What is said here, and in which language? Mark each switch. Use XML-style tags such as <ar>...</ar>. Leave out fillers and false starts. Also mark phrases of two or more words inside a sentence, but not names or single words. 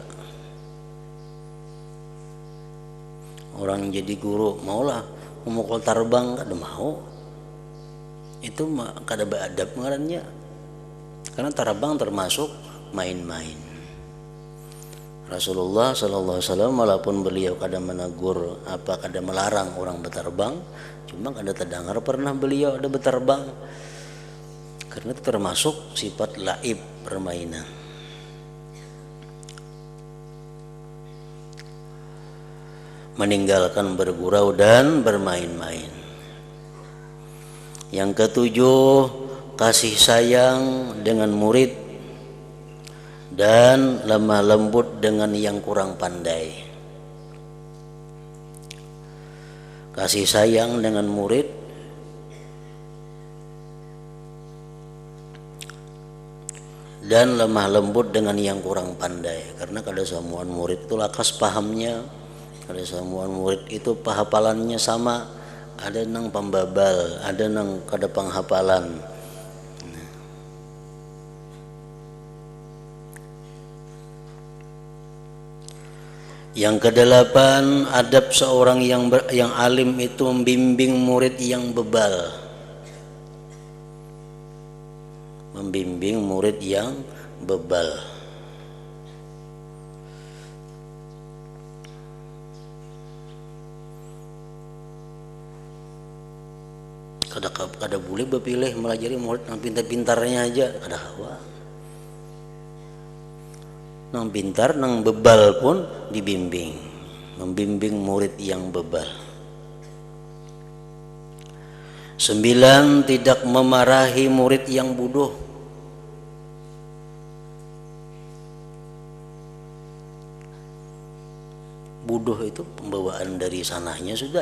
<bjn>Orang jadi guru maulah memukul tarbang, kada mau. Itu kada beradab ngarannya.</bjn> <id>Karena tarbang termasuk main-main. Rasulullah</id> <ar>صلى الله عليه وسلم</ar> <id>walaupun beliau kada menegur kada melarang orang bertarbang, cuma kada terdengar pernah beliau ada bertarbang. Karena itu termasuk sifat laib, permainan. Meninggalkan bergurau dan bermain-main. Yang ketujuh, kasih sayang dengan murid dan lemah lembut dengan yang kurang pandai. Kasih sayang dengan murid dan lemah lembut dengan yang kurang pandai.</id> <bjn>Karena kada semua murid itu lakas pahamnya, kada semua murid itu penghafalannya sama. Ada nang pembabal, ada nang kada penghafalan.</bjn> <id>Yang kedelapan, adab seorang yang alim itu membimbing murid yang bebal. Membimbing murid yang bebal.</id> <bjn>Kada boleh berpilih melajari murid yang pintar-pintarnya aja, kada hawa. Nang pintar, nang bebal pun dibimbing.</bjn> <id>Membimbing murid yang bebal. 9, tidak memarahi murid yang bodoh. Bodoh itu pembawaan dari sananya sudah.</id>